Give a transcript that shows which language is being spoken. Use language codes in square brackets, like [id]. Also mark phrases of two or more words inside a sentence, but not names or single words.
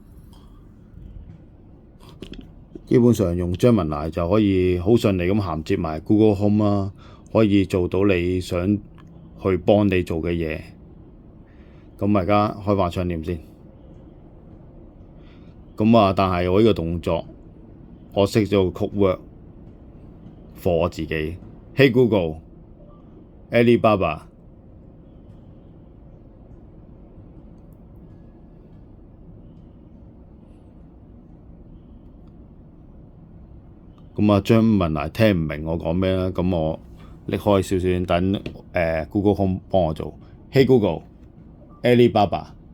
[yue] 基本上用 Gemini 就可以好順利咁銜接埋 Google Home 啦，可以做到你想去幫你做嘅嘢。咁而家開翻窗簾先。咁啊，但係我呢個動作，我識咗個 [en] code word for [yue] 我自己。Hey Google，Alibaba。咁啊，張文嚟聽唔明我講咩啦，咁我拎開少少等Google Home 幫我做。Hey Google，Alibaba。